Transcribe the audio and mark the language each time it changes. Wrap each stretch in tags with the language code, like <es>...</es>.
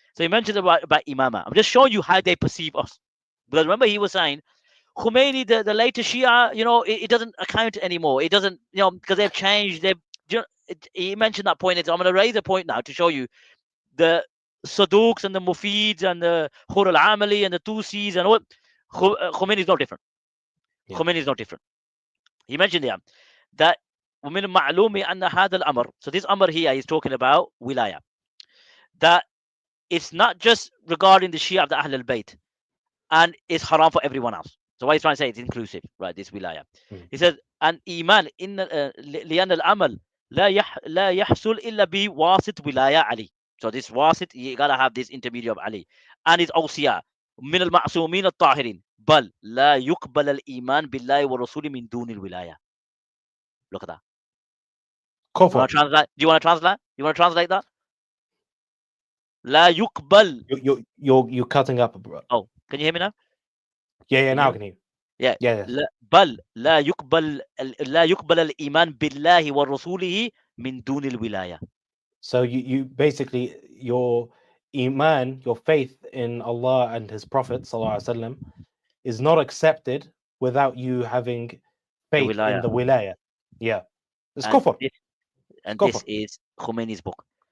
<en>So he mentions about Imama. I'm just showing you how they perceive us. Because remember, he was saying Khomeini, the latest Shia, it doesn't account anymore. It doesn't, because they've changed. He mentioned that point. I'm going to raise a point now to show you the Saduqs and the Mufids and the Hur al-Amali and the Tusis and all. Khomeini is no different. Khomeini is no different. He mentioned there that</en> <ar>ومن المعلوم أن هذا الأمر.</ar> <en>So this Amr here is talking about wilaya. That it's not just regarding the Shia of the Ahl al-Bayt, and it's haram for everyone else. So what he's trying to say, it's inclusive, right? This wilaya. He says, an iman in</en> <ar>لأن العمل لا يحصل إلا بواسط ولاية علي.</ar> <en>So this wasit, you gotta have this intermediary of Ali, and his awsiya</en> <ar>من المعصومين الطاهرين بل لا يقبل الإيمان بالله ورسوله من دون الولاية.</ar> <en>Look at that. Do you want to translate? You want to translate that?</en> <ar>لا يقبل.</ar> <en>You're cutting up, bro. Oh, can you hear me now? Yeah, now I can hear you. Yeah.</en> <ar>بل لا يقبل الإيمان بالله ورسوله من دون الولاية.</ar> <en>So you basically, your iman, your faith in Allah and His Prophet sallallahu alaihi wasallam, is not accepted without you having faith in wilaya. the wilaya. Yeah, it's And kufr. this, and Kufr. this is Khomeini's book.</en>